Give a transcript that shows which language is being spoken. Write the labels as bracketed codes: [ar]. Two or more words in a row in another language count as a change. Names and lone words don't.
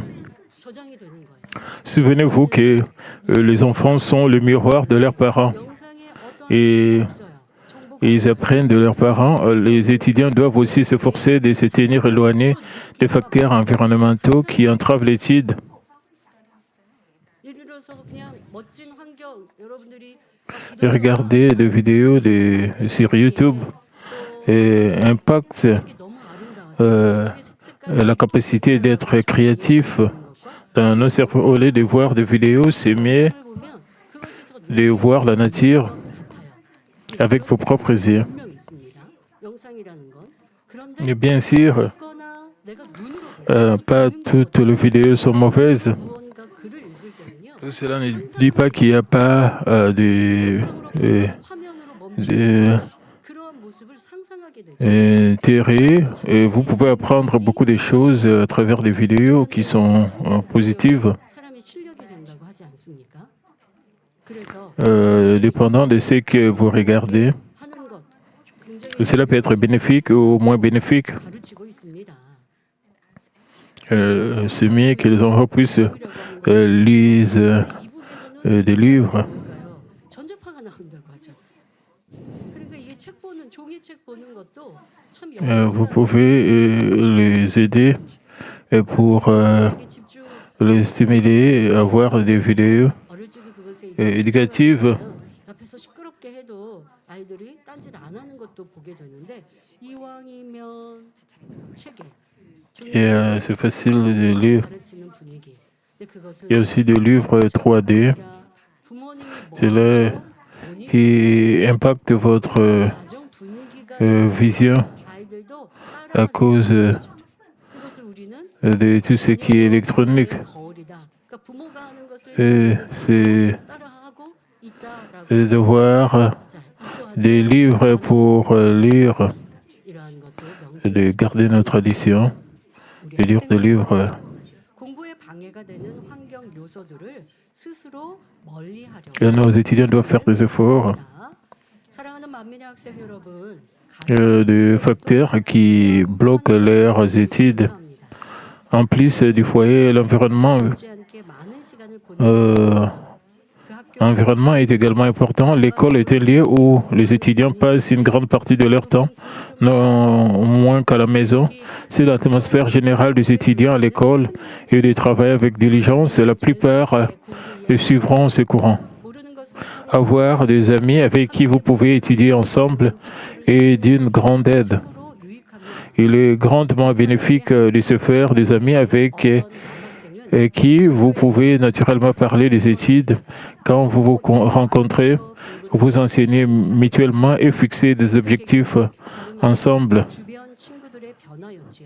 [fr] Souvenez-vous que les enfants sont le miroir de leurs parents. Et ils apprennent de leurs parents. Les étudiants doivent aussi s'efforcer de se tenir éloignés des facteurs environnementaux qui entravent l'étude. [ko] 예를 들어서 그냥 멋진 환경 여러분들이 [fr] Regarder des vidéos sur YouTube impacte [ko] 너무 아름다워서 [fr] la capacité d'être créatif dans nos cerveaux. Au lieu de voir des vidéos, c'est mieux [ko] 보면 그것이 더 [fr] de voir la nature avec vos propres yeux. [ko] 분명 있습니다. 영상이라는 건. 그런데 [fr] Et bien sûr, [ko] 듣거나 내가 눈으로 [fr] pas toutes les vidéos sont mauvaises. [ko] 무언가 글을 읽을 때는요. [fr] Tout cela ne dit pas qu'il n'y a pas [ko] 화면으로 멈추 [fr] de [ko] 그러한 모습을 상상하게 되죠. [fr] intérêt. Et vous pouvez apprendre beaucoup de choses à travers des vidéos qui sont positives, [ko] 사람의 실력이 된다고 하지 않습니까? 그래서 [fr] dépendant de ce que vous regardez. [ko] 하는 것 굉장히 [fr] Cela peut être bénéfique ou moins bénéfique. [ko] 가르치고 있습니다. [fr] C'est mieux que les enfants puissent lire des livres. [ko] 그러니까요. 전자파가 나온다고 하죠. 그러니까 이게 책 보는 종이책 보는 것도 참 [fr] Vous pouvez les aider pour [ko] 영상에 집중 [fr] les stimuler à voir des vidéos [ko] 어릴 적에 그것에 [fr] éducatives. [ko] 옆에서 시끄럽게 해도 아이들이 딴짓 안 하는 것도 보게 되는데 이왕이면 책에 [fr] Et c'est facile de lire. [ko] 가르치는 분위기. 근데 그것을 [fr] Il y a aussi des livres 3D. [ko] 부모님이 [fr] C'est là qui impacte votre [ko] 가정 분위기가 [fr] vision [ko] 아이들도 [fr] à cause [ko] 그것을 우리는 [fr] de tout ce qui est électronique. [ko] 거울이다. 그러니까 부모가 하는 것을 [fr] Et c'est [ko] 따라하고 있다라고 [fr] devoir [ko] 자, 이러한 [fr] des livres pour lire, [ko] 이러한 것도 [fr] de garder nos traditions, de lire des livres. [ko] 공부에 방해가 되는 환경 요소들을 스스로 멀리하려고 [fr] Et nos étudiants doivent faire des efforts, [ko] 합니다. 사랑하는 만민의 학생 여러분, [fr] des facteurs qui bloquent leurs études. [ko] 가정합니다. [fr] En plus du foyer, l'environnement [ko] 못지않게 많은 시간을 보내는 그 학교 [fr] L'environnement est également important. L'école est un lieu où les étudiants passent une grande partie de leur temps, non moins qu'à la maison. C'est l'atmosphère générale des étudiants à l'école et de travailler avec diligence. La plupart suivront ce courant. [ko] 모르는 것을 [fr] Avoir des amis avec qui vous pouvez étudier ensemble est d'une grande aide. [ko] 서로 유익하며 [fr] Il est grandement bénéfique de se faire des amis avec [ko] 남학생은 [fr] qui vous pouvez naturellement parler des études. Quand vous vous rencontrez, vous enseignez mutuellement et fixez des objectifs ensemble. [ko] 주변 친구들의 변화였지요.